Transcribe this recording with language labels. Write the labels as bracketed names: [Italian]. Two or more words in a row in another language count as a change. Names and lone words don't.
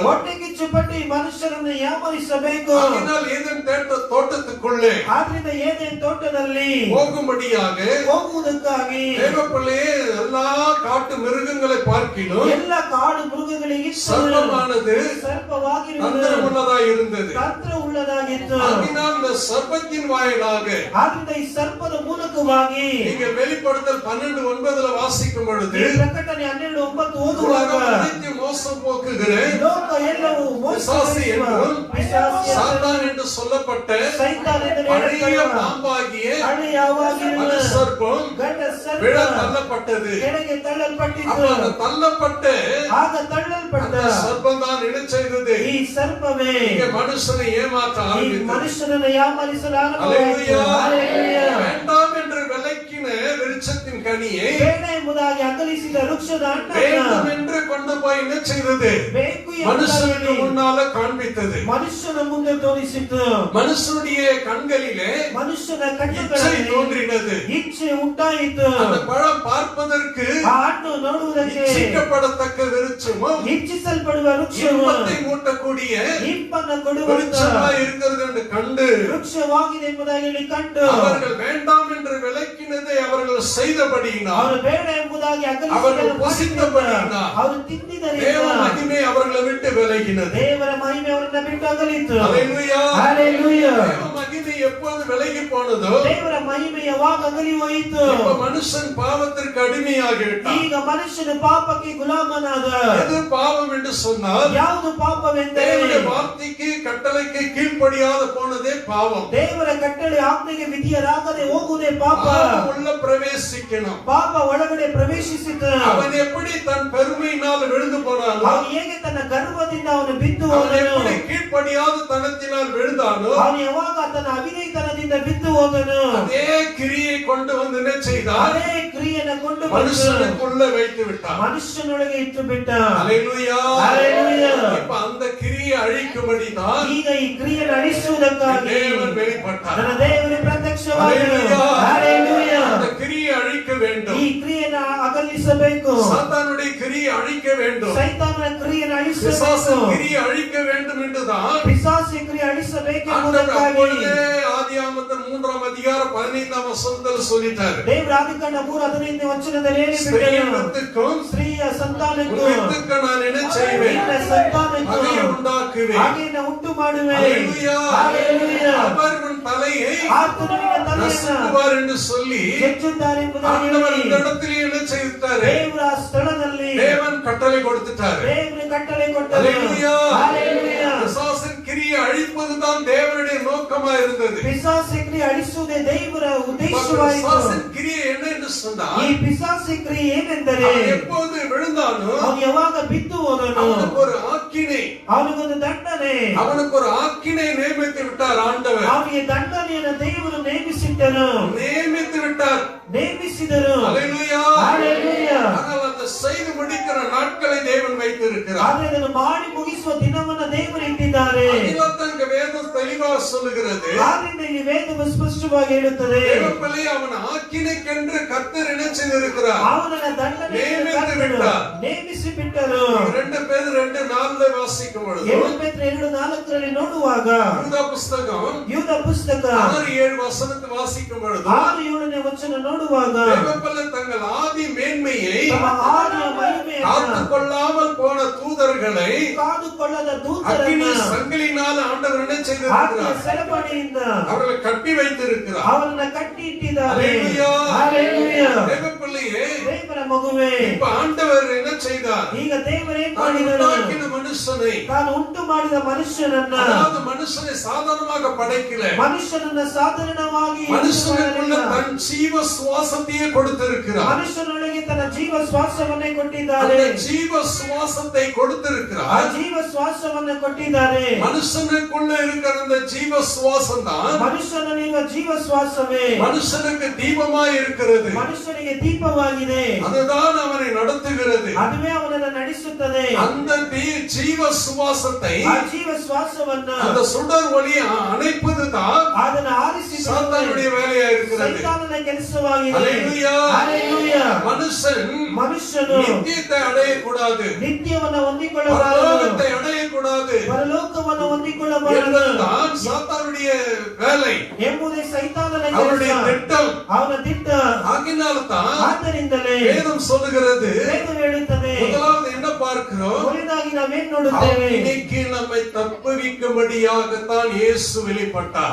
[Kannada] ಹೊಟ್ಟೆ ಕಿಚ್ಚುಪಟ್ಟು ಈ ಮನುಷ್ಯರನ್ನು ಯಾಮರಿಸಬೇಕು. [Tamil] அதனால் ஏதேன் தோட்டத்துக்குள்ளே [Kannada] ಆದ್ರಿಂದ ಏದೆನ್ ತೋಟದಲ್ಲಿ [Tamil] போகும்படியாக [Kannada] ಹೋಗುವುದಕ್ಕಾಗಿ [Tamil] தேவப்பிள்ளையே எல்லா காட்டு மிருகங்களை பார்க்கிலும் [Kannada] ಎಲ್ಲ ಕಾಡು ಮೃಗಗಳಿಗೆ [Tamil] சர்ப்பமானது [Kannada] ಸರ್ಪವಾಗಿರುವುದು [Tamil] தந்திரமுள்ளதாய் இருந்தது. [Kannada] ತಂತ್ರ ಉಳ್ಳದಾಗಿತ್ತು. [Tamil] அதனால் இந்த சர்ப்பத்தின் வாயிலாக [Kannada] ಆದ್ರಿಂದ ಈ ಸರ್ಪದ ಮೂಲಕವಾಗಿ [Tamil] நீங்கள் வெளிப்படுத்தல் 12:9 வாசிக்கும் பொழுது, [Kannada] ಈ ಪ್ರಕಟಣೆ 12:9 ಓದುವಾಗ [Tamil] உலகம் அனைத்தும் மோசம் போக்குகிற [Kannada] ಲೋಕ ಎಲ್ಲವೂ [Tamil] பிசாசு என்றும் பிசாசு சாத்தான் என்று சொல்லப்பட்ட [Kannada] ಸೈತಾನ್ ಎಂದು [Tamil] பழைய [Kannada] ಹೇಳಲ್ಪಡುವ [Tamil] பாம்பாகிய [Kannada] ಹಳೆಯವಾಗಿರುವ [Tamil] அந்த சர்ப்பம் [Kannada] ಗಂಡ ಸರ್ಪ [Tamil] விழ தள்ளப்பட்டது. [Kannada] ಕೆಳಗೆ ತಳ್ಳಲ್ಪಟ್ಟಿತು. [Tamil] அப்ப அந்த தள்ளப்பட்ட [Kannada] ಆಗ ತಳ್ಳಲ್ಪಟ್ಟ [Tamil] அந்த சர்ப்பம் தான் என்ன செய்தது? [Kannada] ಈ ಸರ್ಪವೇ [Tamil] இங்க மனுஷனை ஏமாற்ற [Kannada] ಈ [Tamil] ஆரம்பித்தது. [Kannada] ಮನುಷ್ಯನನ್ನು ಯಾಮರಿಸಲು [Tamil] ஹல்லேலூயா. [Kannada] ಹಲ್ಲೆಲೂಯಾ. [Tamil] வேண்டாம் என்று விலக்கின விருட்சத்தின் கனியை [Kannada] ಬೇಡ ಎಂಬುದಾಗಿ ಅಗಲಿಸಿದ ವೃಕ್ಷದ ಹಣ್ಣನ್ನು [Tamil] வேண்டும் என்று கொண்டு போய் என்ன செய்தது? [Kannada] ಬೇಕು [Tamil] மனுஷனுக்கு [Kannada] ಎಂಬುದಾಗಿ [Tamil] முன்னால காண்பித்தது. [Kannada] ಮನುಷ್ಯನ ಮುಂದೆ ತೋರಿಸಿತು. [Tamil] மனுஷனுடைய கண்களிலே [Kannada] ಮನುಷ್ಯನ [Tamil] இச்சை [Kannada] ಕಣ್ಣುಗಳಲ್ಲಿ [Tamil] தோன்றினது. [Kannada] ಇಚ್ಛೆ ಉಂಟಾಯಿತು. [Tamil] அந்த பழம் பார்ப்பதற்கு [Kannada] ಆ ಹಣ್ಣು ನೋಡುವುದಕ್ಕೆ [Tamil] இச்சிக்கப்படத்தக்க விருட்சமும் [Kannada] ಇಚ್ಛಿಸಲ್ಪಡುವ ವೃಕ್ಷವು [Tamil] இன்பத்தை மூட்டக்கூடிய [Kannada] ಇಂಪನ್ನು ಕೊಡುವಂತ [Tamil] விருட்சமாய் இருக்கிறது என்று கண்டு [Kannada] ವೃಕ್ಷವಾಗಿದೆ ಎಂಬುದಾಗಿ ಹೇಳಿ ಕಂಡು [Tamil] அவர்கள் வேண்டாம் என்று விலக்கினதை அவர்கள் செய்தபடியினால், [Kannada] ಅವರು ಬೇಡ ಎಂಬುದಾಗಿ [Tamil] அவர்கள் [Kannada] ಅಗಲಿಸಿದ [Tamil] புசித்தபடியினால் [Kannada] ಅವರು [Tamil] தேவ [Kannada] ತಿಂದಿದ್ದರಿಂದ [Tamil] மகிமை அவர்களை விட்டு விலகினது. [Kannada] ದೇವರ ಮಹಿಮೆ ಅವರನ್ನ ಬಿಟ್ಟು ಅಗಲಿತು. [Tamil] ஹல்லேலூயா. [Kannada] ಹಲ್ಲೆಲೂಯಾ. [Tamil] தேவ மகிமை எப்போது விலகி போனதோ, [Kannada] ದೇವರ ಮಹಿಮೆ ಯಾವಾಗ ಅಗಲಿ ಹೋಯಿತು? [Tamil] இப்ப மனுஷன் பாவத்திற்கு அடிமையாகி விட்டான். [Kannada] ಈಗ ಮನುಷ್ಯನು ಪಾಪಕ್ಕೆ ಗುಲಾಮನಾದ. [Tamil] எது பாவம் என்று சொன்னால், [Kannada] ಯಾವುದು ಪಾಪವೆಂದರೆ [Tamil] தேவனுடைய வார்த்தைக்கு கட்டளைக்கு கீழ்ப்படியாத போனதே பாவம். [Kannada] ದೇವರ ಕಟ್ಟಳೆ ಆಜ್ಞೆಗೆ ವಿಧಿಯರಾಗದೆ ಹೋಗುವುದೇ ಪಾಪ. [Tamil] பாவம் உள்ள பிரவேசிக்கணும். [Kannada] ಪಾಪ ಒಳಗಡೆ ಪ್ರವೇಶಿಸಿತು. [Tamil] அவன் எப்படி தன் பெருமையினால் விழுந்து போனானோ, [Kannada] ಅವನು ಹೇಗೆ ತನ್ನ ಗರ್ವದಿಂದ ಅವನು ಬಿದ್ದು [Tamil] அவன் [Kannada] ಹೋದನು. [Tamil] எப்படி கீழ்ப்படியாத தனத்தினால் விழுந்தானோ, [Kannada] ಅವನು ಯಾವಾಗ ತನ್ನ ಅವಿಧೇಯತನದಿಂದ ಬಿದ್ದು ಹೋದನು. [Tamil] அதே கிரியை கொண்டு வந்து என்ன செய்தார்? [Kannada] ಅದೇ ಕ್ರಿಯೆಯನ್ನು ಕೊಂಡು ಬಂದು [Tamil] மனுஷனுக்குள்ள வைத்து விட்டார். [Kannada] ಮನುಷ್ಯನೊಳಗೆ ಇಟ್ಟು ಬಿಟ್ಟ. [Tamil] ஹல்லேலூயா. [Kannada] ಹಲ್ಲೆಲೂಯಾ. [Tamil] இப்ப அந்த கிரியை அழிக்கும்படிதான் [Kannada] ಈಗ ಈ ಕ್ರಿಯೆಯನ್ನು ಅಳಿಸುವುದಕ್ಕಾಗಿ [Tamil] தேவன் வெளிப்பட்டார். [Kannada] ನನ್ನ ದೇವರು ಪ್ರತ್ಯಕ್ಷವಾದನು. [Tamil] ஹல்லேலூயா. [Kannada] ಹಲ್ಲೆಲೂಯಾ. [Tamil] அந்த கிரியை அழிக்க வேண்டும். [Kannada] ಈ ಕ್ರಿಯೆಯನ್ನು ಅಗಲಿಸಬೇಕು. [Tamil] சாத்தானுடைய கிரியை அழிக்க வேண்டும். [Kannada] ಸೈತಾನನ ಕ್ರಿಯೆಯನ್ನು ಅಳಿಸಬೇಕು. [Tamil] பிசாசின் கிரியை அழிக்க வேண்டும் என்றுதான் [Kannada] ಪಿಶಾಚಿನ ಕ್ರಿಯೆ ಅಳಿಸಬೇಕು [Tamil] ஆண்டவர் [Kannada] ಎಂಬುದಕ್ಕಾಗಿ [Tamil] அப்பொழுதே ஆதியாகமத்தின் 3ஆம் அதிகாரம் 15ஆம் வசனத்தில் சொல்லிட்டாரு. [Kannada] ದೇವರ ಆದಿಕಾಂಡ 3:15 ವಚನದಲ್ಲಿ [Tamil] ஸ்திரீயின் [Kannada] ಹೇಳಿಬಿಟ್ಟನು. [Tamil] வித்துக்கும் [Kannada] ಸ್ತ್ರೀಯ ಸಂತಾನಕ್ಕೂ [Tamil] உன் வித்துக்கு நான் என்ன செய்வேன்? [Kannada] ನಿನ್ನ ಸಂತಾನಕ್ಕೂ [Tamil] பகையை உண்டாக்குவேன். [Kannada] ಹಾಗೆಯನ್ನು ಉಂಟು ಮಾಡುವೆ. [Tamil] ஹல்லேலூயா. [Kannada] ಹಲ್ಲೆಲೂಯಾ. [Tamil] அவர் உன் தலையை [Kannada] ಆತನು ನಿನ್ನ ತಲೆಯನ್ನು [Tamil] நசுக்குவார் என்று சொல்லி [Kannada] ಜಜ್ಜುತ್ತಾರೆ ಎಂಬುದಾಗಿ [Tamil] ஆண்டவர் [Kannada] ಹೇಳಿ [Tamil] இந்த இடத்திலே என்ன செய்தாரு? [Kannada] ದೇವರ ಆ ಸ್ಥಳದಲ್ಲಿ [Tamil] தேவன் கட்டளை கொடுத்துட்டாரு. [Kannada] ದೇವರು ಕಟ್ಟಳೆ ಕೊಟ್ಟನು. [Tamil] ஹல்லேலூயா. [Kannada] ಹಲ್ಲೆಲೂಯಾ. [Tamil] பிசாசின் கிரியை அழிப்பதுதான் தேவனுடைய நோக்கமா இருந்தது. [Kannada] ಪಿಶಾಚಿನ ಕ್ರಿಯೆ ಅಳಿಸುವುದೇ ದೇವರ [Tamil] பிசாசின் [Kannada] ಉದ್ದೇಶವಾಯಿತು. [Tamil] கிரியை என்ன என்று சொன்னால், [Kannada] ಈ ಪಿಶಾಚಿನ ಕ್ರಿಯೆ ಏನೆಂದರೆ [Tamil] அவன் எப்போது விழுந்தானோ [Kannada] ಅವನು ಯಾವಾಗ ಬಿದ್ದು ಹೋದನು [Tamil] அவனுக்கு ஒரு ஆக்கினை, [Kannada] ಅವನಿಗೊಂದು ದಂಡನೆ, [Tamil] அவனுக்கு ஒரு ஆக்கினை நியமித்து விட்டார் ஆண்டவர். [Kannada] ಅವನಿಗೆ ದಂಡನೆಯನ್ನು ದೇವರು ನೇಮಿಸಿಟ್ಟನು, [Tamil] நியமித்து விட்டார். [Kannada] ನೇಮಿಸಿದರು. [Tamil] ஹல்லேலூயா. [Kannada] ಹಲ್ಲೆಲೂಯಾ. [Tamil] ஆனால் அந்த செய்து முடிக்கிற நாட்களை தேவன் வைத்திருக்கிறார். [Kannada] ಆದರೆ ಅದನ್ನು ಮಾಡಿ ಮುಗಿಸುವ ದಿನವನ್ನು ದೇವರು ಇಟ್ಟಿದ್ದಾರೆ. [Tamil] அதிலத்தங்க வேதம் தெளிவா சொல்லுகிறது. [Kannada] ಆದ್ದರಿಂದ ಈ ವೇದವು ಸ್ಪಷ್ಟವಾಗಿ ಹೇಳುತ್ತದೆ, [Tamil] தேவப்பிள்ளை அவன் ஆக்கினைக்கென்று கர்த்தர் என்ன செய்திருக்கிறார்? [Kannada] ಅವನನ್ನ ದಂಡನೆ ನೇಮಿಸಿ ಬಿಟ್ಟ. ನೇಮಿಸಿ ಬಿಟ್ಟರು. [Tamil] 2 பேர் 2:4 வாசிக்கும் பொழுது [Kannada] 2 ಪೇತ್ರ 2:4 ನೋಡುವಾಗ [Tamil] யூதா புஸ்தகம் [Kannada] ಯೂದ ಪುಸ್ತಕ [Tamil] 6-7 வசனத்தை வாசிக்கும் பொழுது [Kannada] 6-7 ವಚನ ನೋಡುವಾಗ [Tamil] தேவப்பிள்ளை தங்கள் ஆதி மேன்மையை [Kannada] ತಮ್ಮ ಆದಿಯ ಮಹಿಮೆಯನ್ನು [Tamil] காத்துக் கொள்ளாமல் போன தூதர்களை [Kannada] ಕಾದುಕೊಳ್ಳದ [Tamil] அக்கினி [Kannada] ದೂತರನ್ನು [Tamil] சங்கிலினால் ஆண்டவர் என்ன [Kannada] ಆತ್ಮ [Tamil] செய்திருக்கிறார்? [Kannada] ಸೆರಪಣಿಯಿಂದ [Tamil] அவர்களை கட்டி வைத்திருக்கிறார். [Kannada] ಅವರನ್ನ ಕಟ್ಟಿ ಇಟ್ಟಿದ್ದಾರೆ. [Tamil] ஹல்லேலூயா. [Kannada] ಹಲ್ಲೆಲೂಯಾ. [Tamil] தேவப்பிள்ளையே, [Kannada] ದೇವರ ಮಗುವೇ. [Tamil] இப்ப ஆண்டவர் என்ன செய்தார்? [Kannada] ಈಗ ದೇವರು ಏನ್ [Tamil] தான் [Kannada] ಮಾಡಿದನು? [Tamil] உண்டாக்கின மனுஷனை, [Kannada] ತಾನು ಉಂಟು ಮಾಡಿದ ಮನುಷ್ಯನನ್ನ, [Tamil] அதாவது மனுஷனை சாதாரணமாக படைக்கல, [Kannada] ಮನುಷ್ಯನನ್ನ ಸಾಧಾರಣವಾಗಿ [Tamil] மனுஷனுக்குள்ள தன் ஜீவ சுவாசத்தையே கொடுத்திருக்கிறார். [Kannada] ಮನುಷ್ಯನೊಳಗೆ ತನ್ನ ಜೀವ ಶ್ವಾಸವನ್ನೇ ಕೊಟ್ಟಿದ್ದಾರೆ. [Tamil] அந்த ஜீவ சுவாசத்தை [Kannada] ಆ [Tamil] கொடுத்திருக்கிறார். [Kannada] ಜೀವ ಶ್ವಾಸವನ್ನ ಕೊಟ್ಟಿದ್ದಾರೆ. [Tamil] மனுஷனுக்குள்ள இருக்கிற அந்த ஜீவ சுவாசம் தான் [Kannada] ಮನುಷ್ಯನಲ್ಲಿರುವ ಜೀವ ಶ್ವಾಸವೇ [Tamil] மனுஷனுக்கு தீபமாய் இருக்கிறது. [Kannada] ಮನುಷ್ಯನಿಗೆ ದೀಪವಾಗಿದೆ. [Tamil] அதுதான் அவனை நடத்துகிறது. [Kannada] ಅದುವೇ ಅವನನ್ನು ನಡೆಸುತ್ತದೆ. [Tamil] அந்த ஜீவ சுவாசத்தை, [Kannada] ಆ ಜೀವ ಶ್ವಾಸವನ್ನ, [Tamil] அந்த சுடர் ஒளி அணைப்பது தான் [Kannada] ಅದನ್ನು ಆರಿಸಿ [Tamil] சாத்தானுடைய வேலையா இருக்கிறது. [Kannada] ಸೈತಾನನ ಕೆಲಸವಾಗಿದೆ. [Tamil] ஹல்லேலூயா. [Kannada] ಹಲ್ಲೆಲೂಯಾ. [Tamil] மனுஷನು நித்தியத்தை அடையக்கூடாது, [Kannada] ನಿತ್ಯವನ್ನು ಹೊಂದಿಕೊಳ್ಳಬಾರದು, [Tamil] பரலோகத்தை அடையக்கூடாது [Kannada] ಪರಲೋಕವನ್ನು ಹೊಂದಿಕೊಳ್ಳಬಾರದು [Tamil] என்பதுதான் சாத்தானுடைய வேலை, [Kannada] ಎಂಬುದೇ ಸೈತಾನನ [Tamil] அவனுடைய [Kannada] ಕೆಲಸ, [Tamil] திட்டம். [Kannada] ಅವನ ದಿಟ್ಟ. [Tamil] ஆகினால்தான் [Kannada] ಆದ್ದರಿಂದಲೇ [Tamil] வேதம் சொல்லுகிறது, [Kannada] ವೇದ ಹೇಳುತ್ತದೆ, [Tamil] முதலாவது என்ன பார்க்கிறோம்? [Kannada] ಮೊದಲಾಗಿ ನಾವೇನ್ ನೋಡುತ್ತೇವೆ? [Tamil] இன்னைக்கு நம்மை தப்புவிக்கும்படியாகத்தான் இயேசு வெளிப்பட்டார்.